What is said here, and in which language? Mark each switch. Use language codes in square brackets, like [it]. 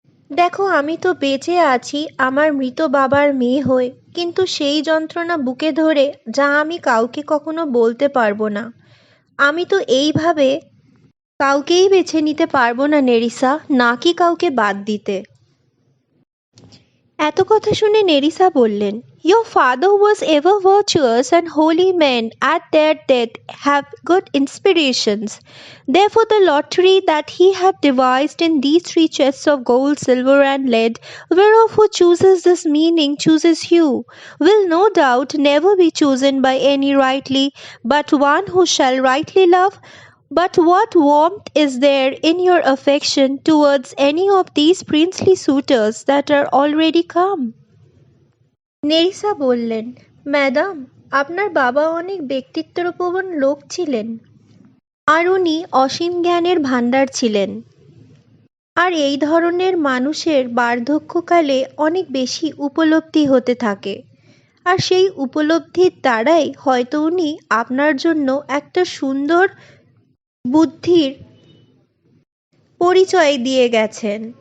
[bn] দেখো, আমি তো বেঁচে আছি আমার মৃত বাবার মেয়ে হয়ে, কিন্তু সেই যন্ত্রণা বুকে ধরে যা আমি কাউকে কখনো বলতে পারবো না। আমি তো এইভাবে কাউকেই বেছে নিতে পারবো না নেরিসা, নাকি কাউকে বাদ দিতে। এত কথা শুনে নেরিসা বললেন, [en] Your father was ever virtuous and holy men at their death have good inspirations. Therefore the lottery that he had devised in these 3 chests of gold, silver and lead, whereof who chooses this meaning chooses you, will no doubt never be chosen by any rightly, but one who shall rightly love. But what warmth is there in your affection towards any of these princely suitors that are already come? [bn] Nerissa বললেন, madam, আপনার বাবা অনেক ব্যক্তিত্বপ্রবণ লোক ছিলেন, আর উনি অসীম জ্ঞানের ভাণ্ডার ছিলেন। আর এই ধরনের মানুষের বার্ধক্যকালে অনেক বেশি উপলব্ধি হতে থাকে, আর সেই উপলব্ধির দ্বারাই হয়তো উনি আপনার জন্য একটা সুন্দর বুদ্ধির পরিচয় দিয়ে গেছেন।